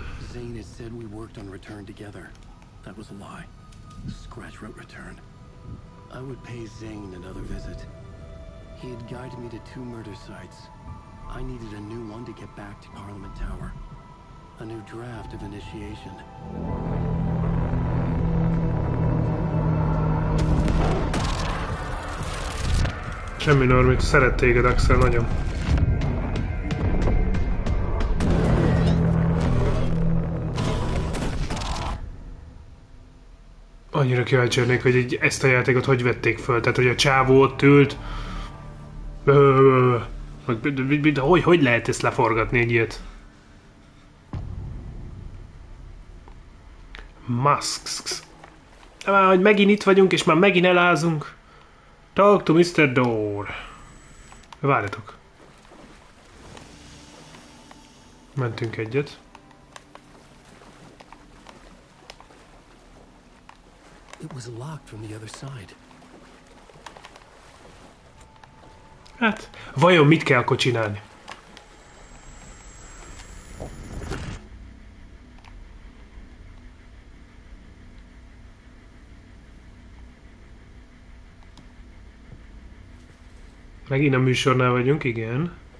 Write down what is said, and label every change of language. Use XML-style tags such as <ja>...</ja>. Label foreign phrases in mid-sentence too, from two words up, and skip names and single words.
<en>Zane had said we worked on Return together. That was a lie. Scratch wrote Return. I would pay Zane another visit. He had guided me to 2 murder sites. I needed a new one to get back to Parliament Tower. A new draft of initiation.</en> <hu>Semmi Normit, szeret téged, Axel, nagyon. Annyira kíváncsi lennék, hogy ezt a játékot hogy vették föl. Tehát, hogy a csávó ott ült. Hogy lehet ezt leforgatni egy ilyet? Masks. De már, hogy megint itt vagyunk, és már megint elázunk.</hu> <en>Talk to Mr. Door.</en> <hu>Várjatok. Mentünk egyet.</hu> <en>It was locked from the other side.</en> <hu>Hát, vajon mit kell akkor csinálni? Megint a műsornál vagyunk, igen.</hu>